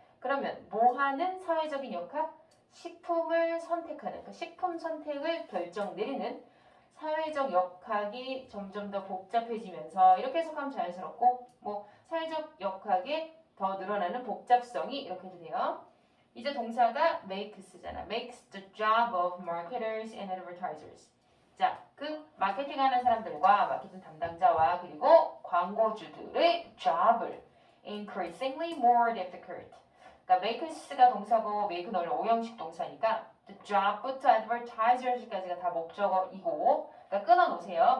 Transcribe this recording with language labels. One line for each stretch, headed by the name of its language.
Korean: 그러면 뭐 하는 사회적인 역학? 식품을 선택하는, 그 식품 선택을 결정 내리는 사회적 역학이 점점 더 복잡해지면서 이렇게 해석하면 자연스럽고, 뭐 사회적 역학에 더 늘어나는 복잡성이 이렇게 되네요. 이제 동사가 makes잖아.
English: makes the job of marketers and advertisers.
Korean: 자, 그 마케팅하는 사람들과 마케팅 담당자와 그리고 광고주들의 job을
English: increasingly more difficult.
Korean: 그러니까 makes가 동사고 make는 원래 오형식 동사니까 the job부터 advertisers까지가 다 목적어이고, 그러니까 끊어놓으세요.